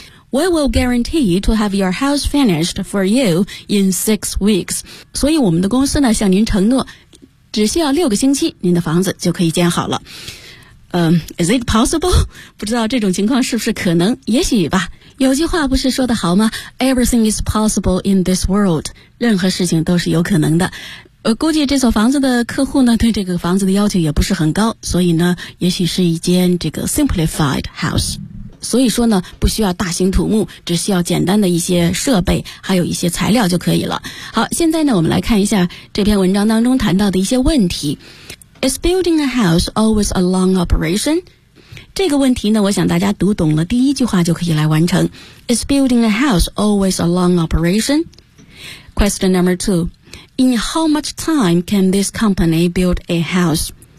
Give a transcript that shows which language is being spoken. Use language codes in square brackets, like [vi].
[en] We will guarantee to have your house finished for you in 6 weeks. [zh] 所以我们的公司呢向您承诺只需要6个星期您的房子就可以建好了。 [en] Is it possible? [zh] 不知道这种情况是不是可能，也许吧。有句话不是说得好吗？ [en] Everything is possible in this world. [zh] 任何事情都是有可能的。估计这所房子的客户呢，对这个房子的要求也不是很高，所以呢，也许是一间这个 [en] simplified house。 [zh] 所以说呢，不需要大型土木，只需要简单的一些设备，还有一些材料就可以了。好，现在呢，我们来看一下这篇文章当中谈到的一些问题。 [en] Is building a house always a long operation? [zh] 这个问题呢，我想大家读懂了第一句话就可以来完成。 [en] Is building a house always a long operation? Question number two. In how much time can this company build a house?